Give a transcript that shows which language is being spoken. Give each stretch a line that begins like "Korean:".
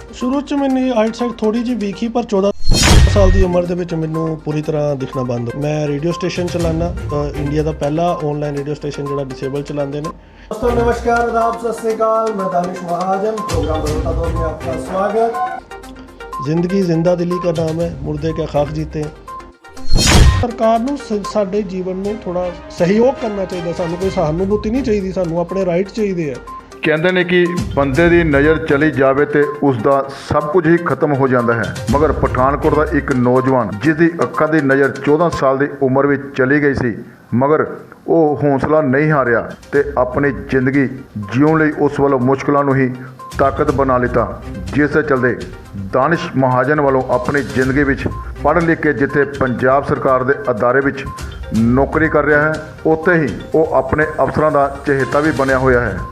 Punjabi: शुरू च मैंने आइट साइड थोड़ी जी वीक ही पर 14 साल की उम्र ਦੇ ਵਿੱਚ ਮੈਨੂੰ ਪੂਰੀ ਤਰ੍ਹਾਂ ਦਿਖਣਾ ਬੰਦ ਹੋ ਮੈਂ ਰੇਡੀਓ ਸਟੇਸ਼ਨ ਚਲਾਨਾ ਇੰਡੀਆ ਦਾ ਪਹਿਲਾ ਆਨਲਾਈਨ ਰੇਡੀਓ ਸਟੇਸ਼ਨ ਜਿਹੜਾ ਡਿਸੇਬਲ ਚਲਾਉਂਦੇ ਨੇ।
Hindi: दोस्तों नमस्कार, आदाब, सत श्री अकाल। मैं दानिश महाजन, प्रोग्राम बदौलता दौर में आपका स्वागत। जिंदगी जिंदा दिली का नाम है, मुर्दे क्या खाक जीते हैं।
Punjabi: सरकार ਨੂੰ ਸਾਡੇ ਜੀਵਨ ਨੂੰ ਥੋੜਾ ਸਹਿਯੋਗ ਕਰਨਾ ਚਾਹੀਦਾ। ਸਾਨੂੰ ਕੋਈ ਸਹਾਨੁਭੂਤੀ ਨਹੀਂ ਚਾਹੀਦੀ, ਸਾਨੂੰ ਆਪਣੇ ਰਾਈਟ ਚਾਹੀਦੇ ਆ। ਕਹਿੰਦੇ ਨੇ ਕਿ ਬੰਦੇ ਦੀ ਨਜ਼ਰ ਚਲੀ ਜਾਵੇ ਤੇ ਉਸ ਦਾ ਸਭ ਕੁਝ ਹੀ ਖਤਮ ਹੋ ਜਾਂਦਾ ਹੈ, ਮਗਰ ਪਠਾਨਕੋਟ ਦਾ ਇੱਕ ਨੌਜਵਾਨ ਜਿਸ ਦੀ ਅੱਖਾਂ ਦੀ ਨਜ਼ਰ 14 ਸਾਲ ਦੀ ਉਮਰ ਵਿੱਚ ਚਲੀ ਗਈ ਸੀ, ਮਗਰ ਉਹ ਹੌਸਲਾ ਨਹੀਂ ਹਾਰਿਆ ਤੇ ਆਪਣੀ ਜ਼ਿੰਦਗੀ ਜਿਉਣ ਲਈ ਉਸ ਵੱਲੋਂ ਮੁਸ਼ਕਲਾਂ ਨੂੰ ਹੀ ਤਾਕਤ ਬਣਾ ਲਿੱਤਾ, ਜਿਸ ਦੇ ਚਲਦੇ ਦਾਨਿਸ਼ ਮਹਾਜਨ ਵੱਲੋਂ ਆਪਣੀ ਜ਼ਿੰਦਗੀ ਵਿੱਚ ਪੜ੍ਹ ਲਿਖ ਕੇ ਜਿੱਥੇ ਪੰਜਾਬ ਸਰਕਾਰ ਦੇ ਅਦਾਰੇ ਵਿੱਚ ਨੌਕਰੀ ਕਰ ਰਿਹਾ ਹੈ, ਉੱਥੇ ਹੀ ਉਹ ਆਪਣੇ ਅਫਸਰਾਂ ਦਾ ਚਹੇਤਾ ਵੀ ਬਣਿਆ ਹੋਇਆ ਹੈ।